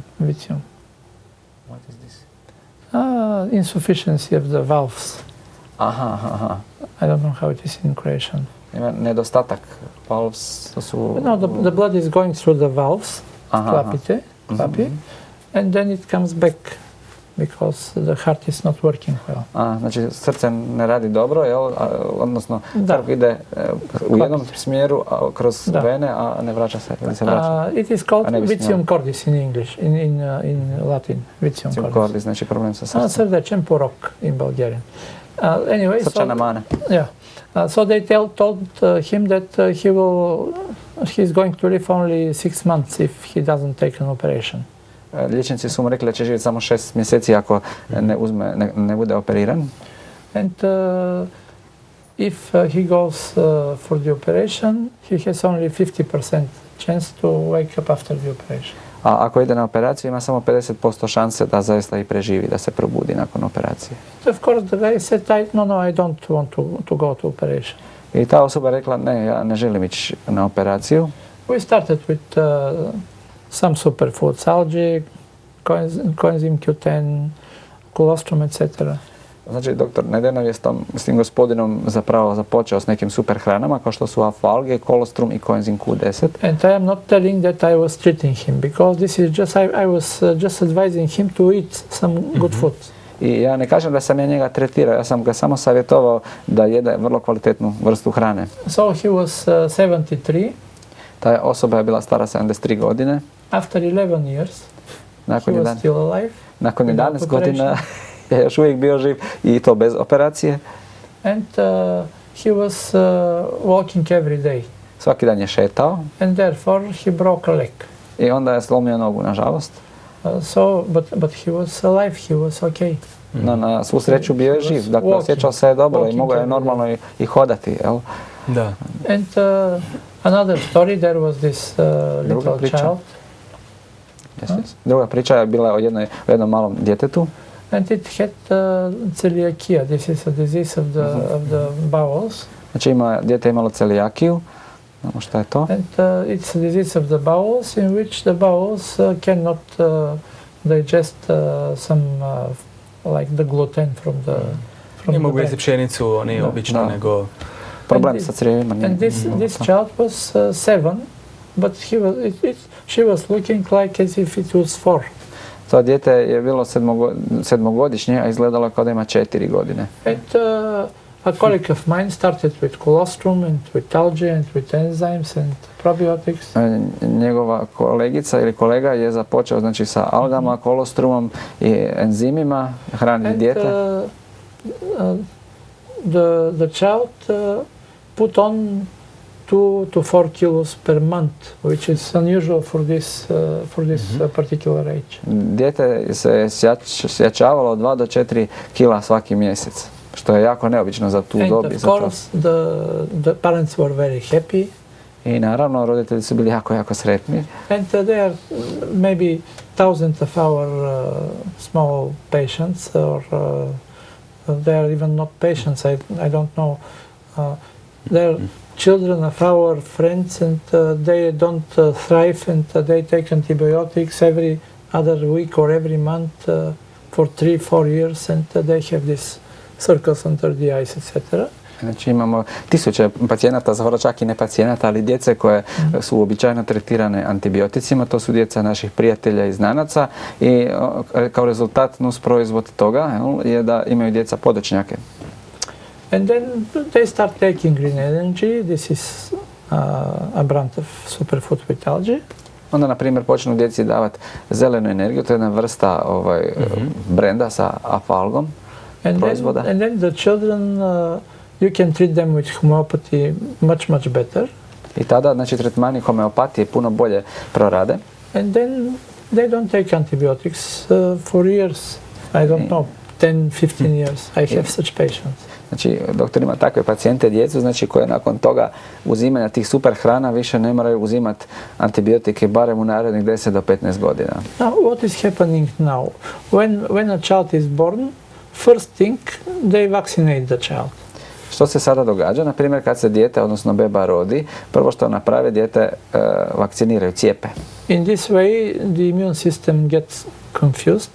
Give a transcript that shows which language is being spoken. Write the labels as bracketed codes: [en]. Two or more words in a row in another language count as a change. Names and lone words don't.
[en] What is this? Insufficiency of the valves. Aha. I don't know how it is in Croatian. [hr] Ima nedostatak valves, to su... [en] No, the blood is going through the valves, klapi, and then it comes back because the heart is not working well. [hr] Znači srce ne radi dobro, odnosno krv ide u jednom smjeru kroz vene, a ne vraća se, ili se vraća? [en] It is called [la] vitium cordis [en] in English, in Latin, [la] vitium cordis. [hr] Znači problem sa srcem. [bg] Srdačen porok [en] in Bulgarian. Anyway, [hr] srčana mana. [en] Yeah. So they told him that he's going to live only 6 months if he doesn't take an operation. [hr] Liječnici su mu rekli da će živjeti samo 6 mjeseci ako ne bude operiran. [en] And if he goes for the operation, he has only 50% chance to wake up after the operation. [hr] A ako ide na operaciju, ima samo 50% šanse da zaista i preživi, da se probudi nakon operacije. [en] Of course, the guy said, no, I don't want to go to operation. [hr] I ta osoba rekla, ne, ja ne želim ići na operaciju. [en] We started with some superfoods, algae, coenzyme Q10, colostrum, etc. [hr] Znači, doktor Nedenov je s tim gospodinom zapravo započeo s nekim super hranama, kao što su alfa-alge, kolostrum i coenzym Q10. [en] And I am not telling that I was treating him, because this is just, I was just advising him to eat some good food. [hr] I ja ne kažem da sam ja njega tretirao, ja sam ga samo savjetovao da jede vrlo kvalitetnu vrstu hrane. [en] So he was 73. [hr] Ta osoba je bila stara 73 godine. [en] After 11 years, he was still alive. [hr] Nakon 11 godina je još uvijek bio živ i to bez operacije. [en] And he was walking every day. [hr] Svaki dan je šetao. [en] And therefore he broke a leg. [hr] I onda je slomio nogu, nažalost. [en] But he was alive, he was okay. [hr] No, na svu sreću bio je živ, dakle osjećao se je dobro i mogao je normalno i hodati, jel? Da. [en] And another story, there was this little child. [hr] Druga priča je bila o jednom malom djetetu. [en] And it had celiakia. This is a disease of the bowels. [hr] Znači dijete je imalo celijakiju. Znamo šta je to? [en] And it's a disease of the bowels in which the bowels cannot digest some like the gluten from the [hr] ne mogu jesti pšenicu, oni obično, nego problem sa crijevima. [en] And this child was 7, but she was looking like as if it was 4. [hr] To dijete je bilo 7-godišnje, a izgledalo kao da ima 4 godine. [en] And a colleague of mine started with colostrum and with algae and with enzymes and probiotics. [hr] Njegova kolegica ili kolega je započeo znači sa algama, kolostrumom i enzimima, hraniti dijete. [en] The child put on 2 to 4 kilos per month, which is unusual for this particular age. [hr] Dijete se sjačavalo 2 do 4 kila svaki mjesec, što je jako neobično za tu dob. [en] And of course the parents were very happy. [hr] I naravno roditelji su bili jako sretni. [en] And there are maybe thousands of our small patients or they are even not patients. I don't know. They are children of our friends, and they don't thrive, and they take antibiotics every other week or every month for 3-4 years, and they have these circles under the eyes, etc. [hr] Znači imamo tisuće pacijenata, zapravo čak i ne pacijenata, ali djece koje su uobičajeno tretirane antibioticima, to su djeca naših prijatelja i znanaca i kao rezultat nusproizvod toga je da imaju djeca podočnjake. [en] And then they start taking green energy. This is a brand of superfood with algae. [hr] Onda, na primjer, počnu djeci davati zelenu energiju, to je jedna vrsta brenda sa alfa-algom proizvoda. [en] And then the children, you can treat them with homeopathy much better. [hr] I tada, znači, tretmani homeopatije puno bolje prorade. [en] And then they don't take antibiotics for years. I don't know, 10-15 years. I have such patients. [hr] Znači, doktor ima takve pacijente, djecu, znači koje nakon toga uzimanja tih super hrana više ne moraju uzimati antibiotike barem u narednih 10 do 15 godina. [en] Now, what is happening now? When a child is born, first thing, they vaccinate the child. [hr] Što se sada događa? Na primjer, kad se dijete, odnosno beba rodi, prvo što naprave, dijete vakciniraju, cijepe. [en] In this way, the immune system gets confused.